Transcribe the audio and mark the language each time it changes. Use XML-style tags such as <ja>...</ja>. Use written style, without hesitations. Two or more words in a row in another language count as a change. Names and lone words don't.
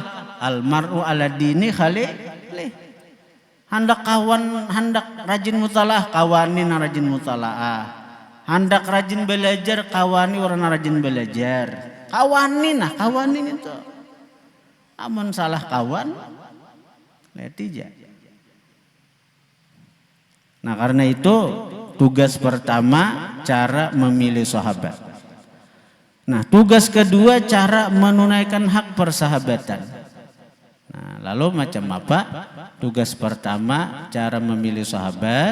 <ar>المرء على دين خليله.</ar> <bjn>Hendak kawan, hendak rajin mutalaah, kawanin rajin mutalaah.</bjn> <id>Hendak rajin belajar, kawani orang rajin belajar.</id> <bjn>Kawanin itu. Amun salah kawan, letija.</bjn> <id>Nah karena itu tugas pertama cara memilih sahabat. Nah tugas kedua cara menunaikan hak persahabatan. Nah lalu macam apa? Tugas pertama cara memilih sahabat.</id>